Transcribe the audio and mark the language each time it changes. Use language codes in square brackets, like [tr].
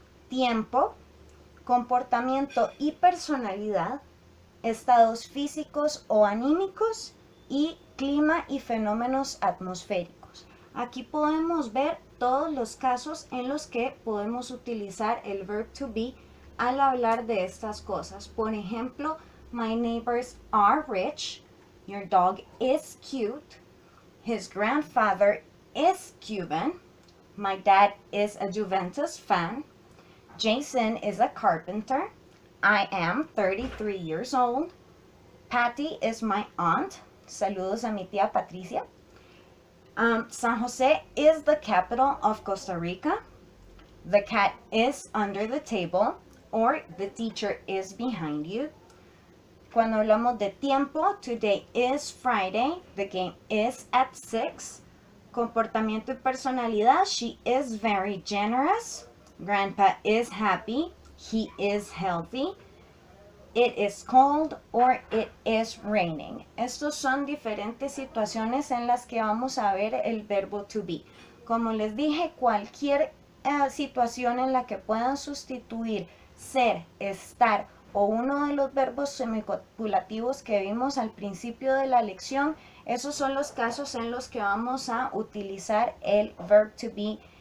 [es] tiempo, comportamiento y personalidad, estados físicos o anímicos y clima y fenómenos atmosféricos. Aquí podemos ver todos los casos en los que podemos utilizar el verb to be al hablar de estas cosas. Por ejemplo, [en] my neighbors are rich, your dog is cute, his grandfather is Cuban, my dad is a Juventus fan, Jason is a carpenter, I am 33 years old, Patty is my aunt, [es] saludos a mi tía Patricia, [en] San Jose is the capital of Costa Rica, the cat is under the table, or the teacher is behind you. [es] Cuando hablamos de tiempo, [en] today is Friday, the game is at 6. [es] Comportamiento y personalidad, [en] she is very generous. Grandpa is happy, he is healthy. It is cold or it is raining. [es] Estos son diferentes situaciones en las que vamos a ver el verbo to be. Como les dije, cualquier situación en la que puedan sustituir ser, estar o uno de los verbos semicopulativos que vimos al principio de la lección, esos son los casos en los que vamos a utilizar el verb to be